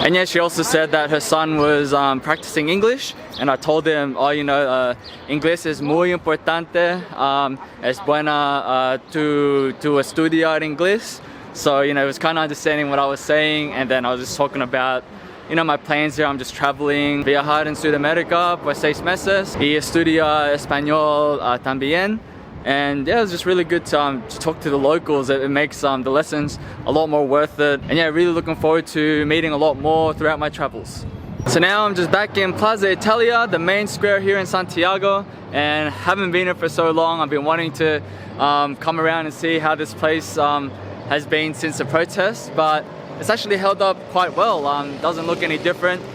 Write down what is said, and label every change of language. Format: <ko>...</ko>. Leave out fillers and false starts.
<en>And yeah, she also said that her son was practicing English, and I told him, oh, you know,</en> <es>inglés es muy importante,</es> <en>es buena to estudiar inglés. So, you know, it was kind of understanding what I was saying, and then I was just talking about, you know, my plans here. I'm just traveling,</en> <es>viajar en Sudamérica por 6 meses y estudia español también.</es> <en>And yeah, it was just really good to talk to the locals. It makes the lessons a lot more worth it. And yeah, really looking forward to meeting a lot more throughout my travels. So now I'm just back in Plaza Italia, the main square here in Santiago, and haven't been here for so long. I've been wanting to come around and see how this place has been since the protest, but it's actually held up quite well. Doesn't look any different</en>